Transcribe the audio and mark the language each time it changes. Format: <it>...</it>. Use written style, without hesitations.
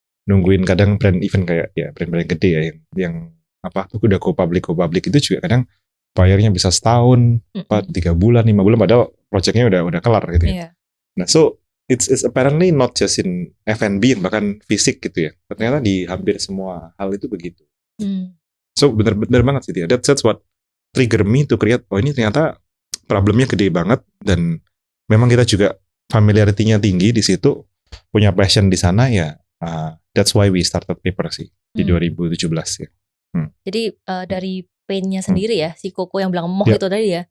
<id>Nungguin kadang brand event kayak ya brand-brand gede ya yang apa udah go public itu juga kadang bayarnya bisa setahun, 3 bulan, 5 bulan, padahal projectnya udah kelar gitu ya.</id> <en>Nah, so it's apparently not just in F&B,</en> <id>bahkan fisik gitu ya. Ternyata di hampir semua hal itu begitu.</id> <en>So</en> <id>bener banget sih dia.</id> <en>That's what trigger me to create.</en> <id>Oh ini ternyata problemnya gede banget dan memang kita juga familiarity-nya tinggi di situ, punya passion di sana ya.</id> <en>That's why we started Paper</en> <id>sih di 2017 ya. Jadi dari pain-nya sendiri ya, si Koko yang bilang moh itu tadi ya.</id>